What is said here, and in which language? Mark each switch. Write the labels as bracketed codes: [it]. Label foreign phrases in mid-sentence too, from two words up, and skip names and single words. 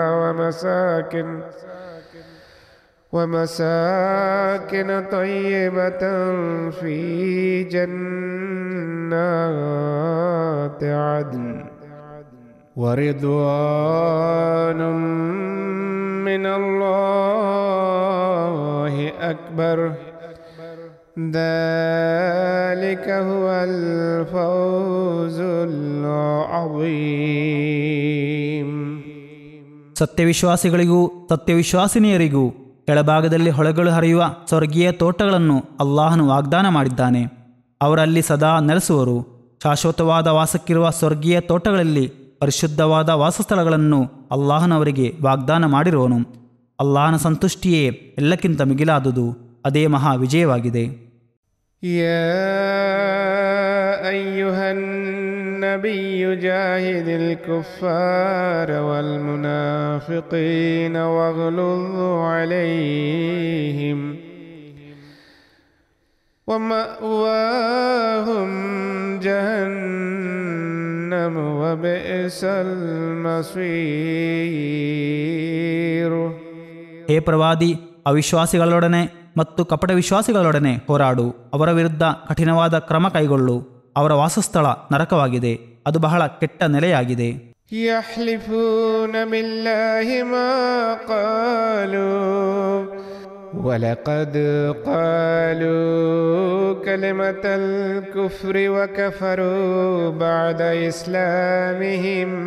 [ar] ومساكن طيبة في جنات عدن ورضوان من الله أكبر ذلك هو الفوز العظيم. [kn] ಸತ್ಯವಿಶ್ವಾಸಿಗಳಿಗೂ ಸತ್ಯವಿಶ್ವಾಸಿನಿಯರಿಗೂ ಕೆಳಭಾಗದಲ್ಲಿ ಹೊಳೆಗಳು ಹರಿಯುವ ಸ್ವರ್ಗೀಯ ತೋಟಗಳನ್ನು ಅಲ್ಲಾಹನು ವಾಗ್ದಾನ ಮಾಡಿದ್ದಾನೆ. ಅವರಲ್ಲಿ ಸದಾ ನೆಲೆಸುವರು. ಶಾಶ್ವತವಾದ ವಾಸಕ್ಕಿರುವ ಸ್ವರ್ಗೀಯ ತೋಟಗಳಲ್ಲಿ ಪರಿಶುದ್ಧವಾದ ವಾಸಸ್ಥಳಗಳನ್ನು ಅಲ್ಲಾಹನವರಿಗೆ ವಾಗ್ದಾನ ಮಾಡಿರುವನು. ಅಲ್ಲಾಹನ ಸಂತುಷ್ಟಿಯೇ ಎಲ್ಲಕ್ಕಿಂತ ಮಿಗಿಲಾದುದು. ಅದೇ ಮಹಾ ವಿಜಯವಾಗಿದೆ. [ar] يا أيها النبي جاهد الكفار والمنافقين واغلظ عليهم ومأواهم جهنم وبئس المصير. [kn] ಹೇ ಪ್ರವಾದಿ, ಅವಿಶ್ವಾಸಿಗಳೊಡನೆ ಮತ್ತು ಕಪಟ ವಿಶ್ವಾಸಿಗಳೊಡನೆ ಹೋರಾಡು. ಅವರ ವಿರುದ್ಧ ಕಠಿಣವಾದ ಕ್ರಮ ಕೈಗೊಳ್ಳು. ಅವರ ವಾಸಸ್ಥಳ ನರಕವಾಗಿದೆ, ಅದು ಬಹಳ ಕೆಟ್ಟ ನೆಲೆಯಾಗಿದೆ. [ar] يحلفون بالله ما قالوا ولقد قالوا كلمة الكفر وكفروا بعد إسلامهم